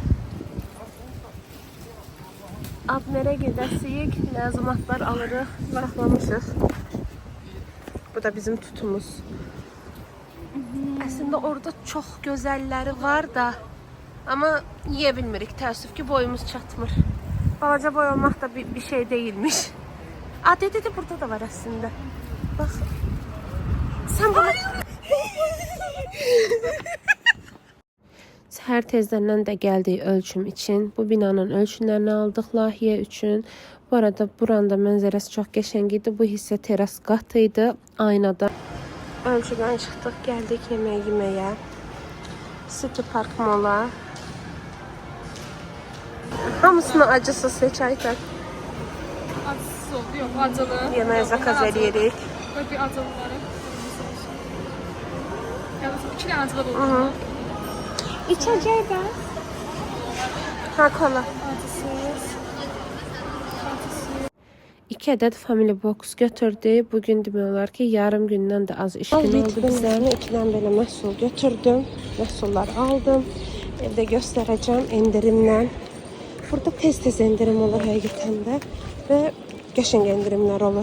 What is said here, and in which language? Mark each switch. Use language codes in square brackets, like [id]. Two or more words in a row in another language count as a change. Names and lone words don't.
[az] Abnerə gedəsiyik, ləzimatlar alırıq, saxlamışıq. Bu da bizim tutumuz. Əslində orada çox gözəlləri var da, amma yeyə bilmirik, təəssüf ki boyumuz çatmır. Balaca boy olmaq da bir şey değilmiş. [tr] Dedi burada da var aslında. Bak. Sen bana... [az] Səhər tezdən də gəldik ölçüm için. Bu binanın ölçümlərini aldıq layihə üçün. Bu arada buranda mənzərəsi çox qəşəng idi. Bu hissə teras qatı idi. Aynada. Ölçüdən çıxdıq, gəldik yemək yeməyə. City Park Mola. Hamısını acısız seç Aytar. [tr] Acısız oldu, yok acılı. [az] Yemeğe zakaz edirik. [tr] Böyle bir acılıları. Yani 2 tane acılı buldum. İçeceği ben. Ha kola. Acısız. [az] 2 adet Family Box götürdü. Bugün demək olar ki yarım gündən də az iş günü oldu bizə. 2-dən belə məhsul götürdüm. Məhsullar aldım. Evdə göstərəcəm endirimlə. Burada tez endirim olur həqiqətən də və qəşəng endirimlər olur.